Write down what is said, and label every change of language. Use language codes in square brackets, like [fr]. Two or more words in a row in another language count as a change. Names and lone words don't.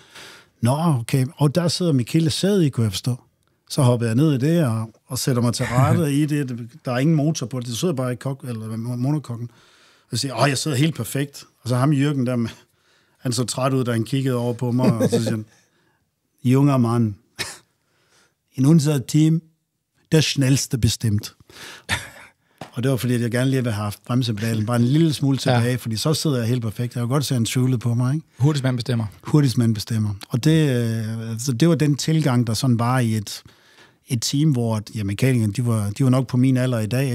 [da] Nå, okay. Og der sidder Michele sæde i, kunne jeg forstå. Så hoppede jeg ned i det og sætter mig til rette i det. Der er ingen motor på det. Det sidder bare i monokokken. Og jeg siger, jeg sidder helt perfekt. Og så ham Jürgen der med, han så træt ud, da han kiggede over på mig, og så siger han, [de] junger Mann, in unser Team, der schnellste bestimmt. [da] Og det var fordi, at jeg gerne lige ville have haft bremsepedalen bare en lille smule tilbage, fordi så sidder jeg helt perfekt. Jeg kan godt se, at han tvivlede på mig, ikke? Hurtigst mand bestemmer. Hurtigst mand bestemmer. Og det var den tilgang, der sådan var i et team, hvor mekanikerne, de var nok på min alder i dag, ikke?